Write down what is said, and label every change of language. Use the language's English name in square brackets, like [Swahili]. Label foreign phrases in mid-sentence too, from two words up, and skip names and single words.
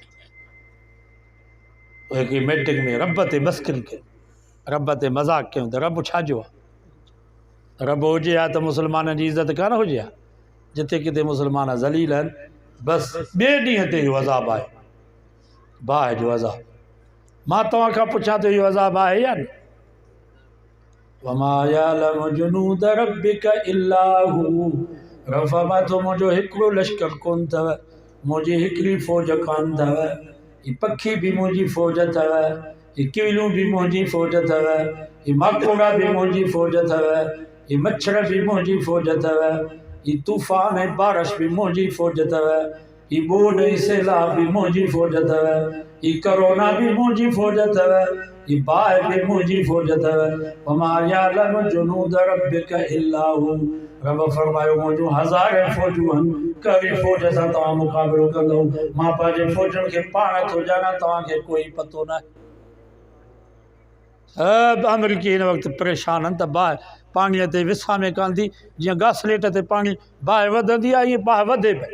[Sindhi] हिकिड़ी मीटिंग में रब ते मस्करी कयूं, रब ते मज़ाक़ कयूं त रब छाजो आहे? रब हुजे हा त मुस्लमाननि जी इज़त कान हुजे हा? जिते किथे मुस्लमान ज़लील आहिनि, बसि ॿिए ॾींहं ते इहो अज़ाब आहे, बाहि जो अज़ाब। मां तव्हां खां पुछां थो इहो अज़ाब आहे या न? [Arabic] وما يعلم جنود ربك إلا هو. [Sindhi] रब फरमाए थो मुंहिंजो हिकिड़ो लश्कर कोन अथव, मुंहिंजी हिकिड़ी फ़ौज कान अथव, ही पखी भी मुंहिंजी फ़ौज अथव, ही कीलियूं भी मुंहिंजी फ़ौज अथव, ही माकोड़ा भी मुंहिंजी फ़ौज अथव, ही मच्छर भी मुंहिंजी फ़ौज अथव, ही तूफ़ान ऐं बारिश भी मुंहिंजी फ़ौज अथव, ये बोर्ड सैलाब भी मुंहिंजी फौज अथव, ये कोरोना भी मुंहिंजी फौज अथव, ये बाहि भी मुंहिंजी फौज अथव। [Arabic] وما يعلم جنود ربك إلا هو. [Sindhi] रब फरमायो मुंहिंजूं हज़ार फौजूं आहिनि, कहिड़ी फौज सां तव्हां मुक़ाबिलो कंदो? मां पंहिंजे फौजनि खे पाण थो ॼाणा, तव्हांखे कोई पतो न आहे। अमरीकी हिन वक़्तु परेशान आहिनि त बाहि पाणीअ ते विसामे कान थी, जीअं घासलेट ते पाणी बाहि वधंदी आहे, ईअं बाहि वधे पई।